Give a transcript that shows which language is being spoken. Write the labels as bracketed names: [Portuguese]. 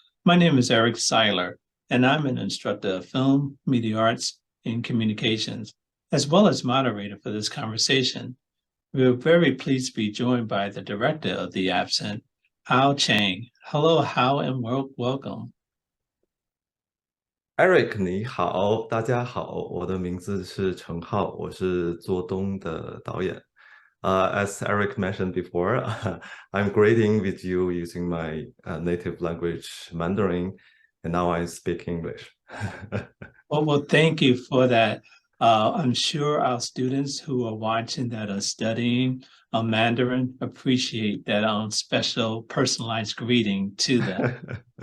[English] My name is Eric Siler, and I'm an instructor of film, media arts, and communications, as well as moderator for this conversation. We are very pleased to be joined by the director of the absent, Hao Cheng. Hello, Hao, and welcome. [Chinese] Eric，你好，大家好，我的名字是陈浩，我是做东的导演。 [English] As Eric mentioned before, I'm grading with you using my native language Mandarin, and now I speak English. Well, thank you for that. I'm sure our students who are watching that are studying Mandarin appreciate that special personalized greeting to them.